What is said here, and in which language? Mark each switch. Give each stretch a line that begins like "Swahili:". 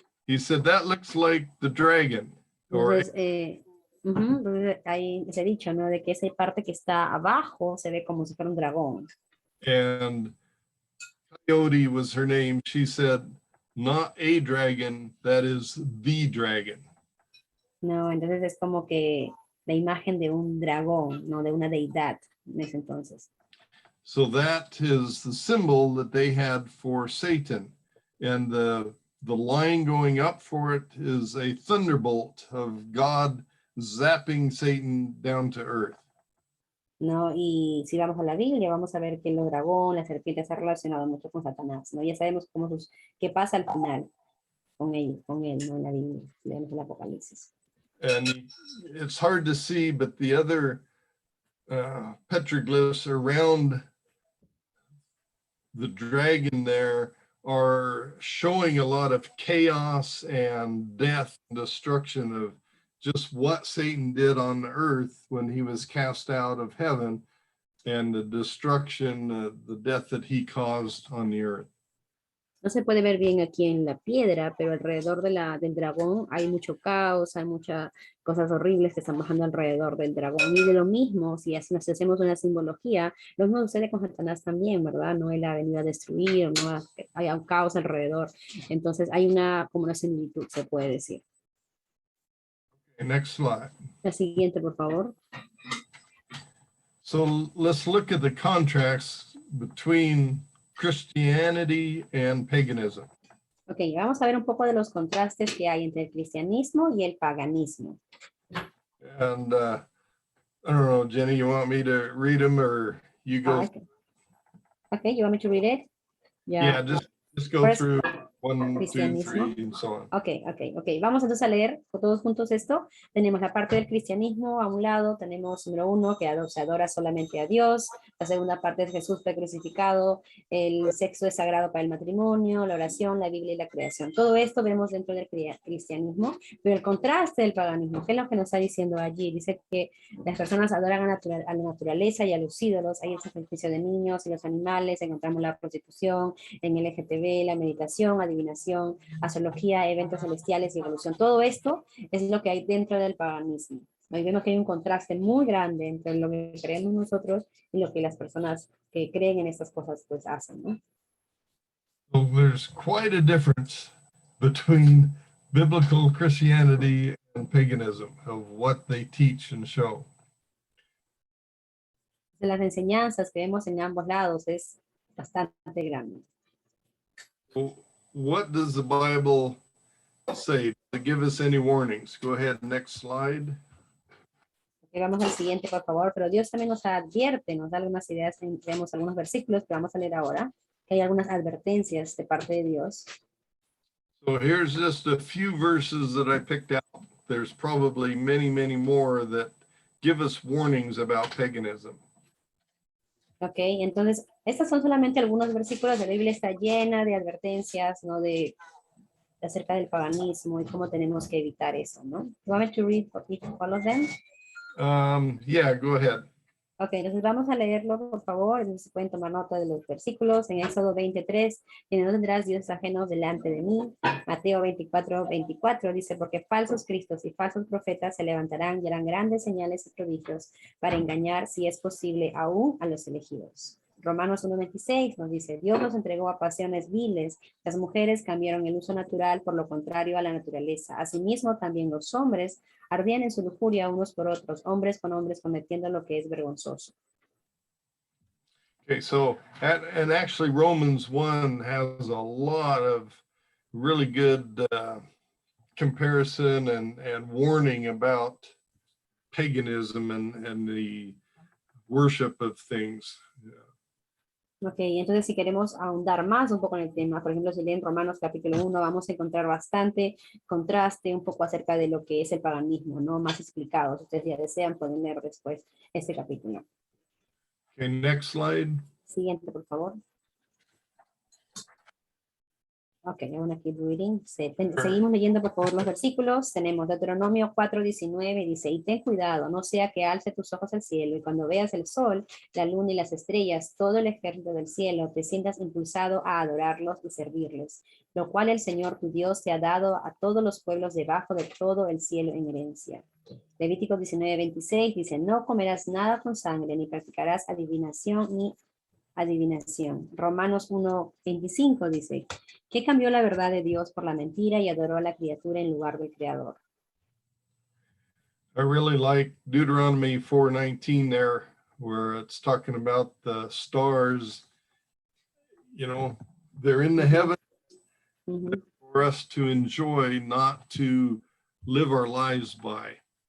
English: He said that looks like the dragon. Or
Spanish: Entonces, entonces, ahí se ha dicho, ¿no? De que esa parte que está abajo se ve como si fuera un dragón.
English: and Coyote was her name. She said, not a dragon, that is the dragon.
Spanish: No, entonces es como que la imagen de un dragón, no de una deidad en ese entonces.
English: So that is the symbol that they had for Satan. And the line going up for it is a thunderbolt of God zapping Satan down to earth.
Spanish: ¿No? Y si vamos a la Biblia, vamos a ver que el dragón, la serpiente se ha relacionado mucho con Satanás, ¿no? Ya sabemos qué pasa al final con él, ¿no? En la Biblia, leemos el Apocalipsis.
English: And it's hard to see, but the other petroglyphs around the dragon there are showing a lot of chaos and death and destruction of just what Satan did on the earth when he was cast out of heaven, and the destruction, the death that he caused on the earth.
Spanish: No se puede ver bien aquí en la piedra, pero alrededor del dragón hay mucho caos, hay muchas cosas horribles que están bajando alrededor del dragón. Y de lo mismo, si hacemos una simbología, lo mismo sucede con Satanás también, ¿verdad? No él ha venido a destruir, no hay un caos alrededor. Entonces hay como una similitud, se puede decir.
English: Okay, next slide.
Spanish: La siguiente, por favor.
English: So let's look at the contrast between Christianity and paganism.
Spanish: Ok, vamos a ver un poco de los contrastes que hay entre el cristianismo y el paganismo.
English: And I don't know, Jenny, you want me to read them or you go? Okay. Okay, you want me to read it? Yeah, just go First- through. 1, 2,
Spanish: Cristianismo.
English: 3, and so on. Ok.
Spanish: Vamos entonces a leer todos juntos esto. Tenemos la parte del cristianismo a un lado, tenemos número 1, que se adora solamente a Dios. La segunda parte es Jesús fue crucificado. El sexo es sagrado para el matrimonio, la oración, la Biblia y la creación. Todo esto vemos dentro del cristianismo, pero el contraste del paganismo, ¿qué es lo que nos está diciendo allí? Dice que las personas adoran a la naturaleza y a los ídolos. Hay el sacrificio de niños y los animales, encontramos la prostitución, en el LGTB, la meditación, adivinación, astrología, eventos celestiales y evolución. Todo esto es lo que hay dentro del paganismo. Hoy vemos que hay un contraste muy grande entre lo que creemos nosotros y lo que las personas que creen en estas cosas pues hacen, ¿no?
English: So there's quite a difference between biblical Christianity and paganism of what they teach and show.
Spanish: De las enseñanzas que vemos en ambos lados es bastante grande.
English: So what does the Bible say? Does it give us any warnings? Go ahead, next slide.
Spanish: Vamos al siguiente, por favor. Pero Dios también nos advierte, nos da algunas ideas, tenemos algunos versículos que vamos a leer ahora, que hay algunas advertencias de parte de Dios.
English: So here's just a few verses that I picked out. There's probably many, many more that give us warnings about paganism.
Spanish: Ok, entonces, estos son solamente algunos versículos de la Biblia, está llena de advertencias, ¿no? Acerca del paganismo y cómo tenemos que evitar eso, ¿no?
English: You want me to read all of them? Yeah, go ahead.
Spanish: Ok, entonces vamos a leerlo, por favor. Entonces pueden tomar nota de los versículos. En Éxodo 23, que no tendrás dioses ajenos delante de mí. Mateo 24, 24 dice, porque falsos cristos y falsos profetas se levantarán y harán grandes señales y prodigios para engañar, si es posible, aún a los elegidos. Romanos 1:26 nos dice, Dios nos entregó a pasiones viles, las mujeres cambiaron el uso natural por lo contrario a la naturaleza. Asimismo, también los hombres ardían en su lujuria unos por otros, hombres con hombres cometiendo lo que es vergonzoso.
English: Okay, so, and actually Romans 1 has a lot of really good comparison and warning about paganism and the worship of things.
Spanish: Ok, entonces si queremos ahondar más un poco en el tema, por ejemplo, si leen Romanos capítulo 1, vamos a encontrar bastante contraste un poco acerca de lo que es el paganismo, ¿no? Más explicado. Si ustedes ya desean, pueden leer después este capítulo.
English: Okay, next slide.
Spanish: Siguiente, por favor.
English: Ok, I'm gonna keep reading.
Spanish: Seguimos leyendo por favor los versículos. Tenemos Deuteronomio 4:19, dice, y ten cuidado, no sea que alce tus ojos al cielo, y cuando veas el sol, la luna y las estrellas, todo el ejército del cielo, te sientas impulsado a adorarlos y servirles, lo cual el Señor tu Dios te ha dado a todos los pueblos debajo de todo el cielo en herencia. Levítico 19:26 dice, no comerás nada con sangre, ni practicarás adivinación ni adivinación. Romanos 1:25 dice, ¿qué cambió la verdad de Dios por la mentira y adoró a la criatura en lugar del creador?
English: I really like Deuteronomy 4:19 there, where it's talking about the stars, you know, they're in the heavens for us to enjoy, not to live our lives by.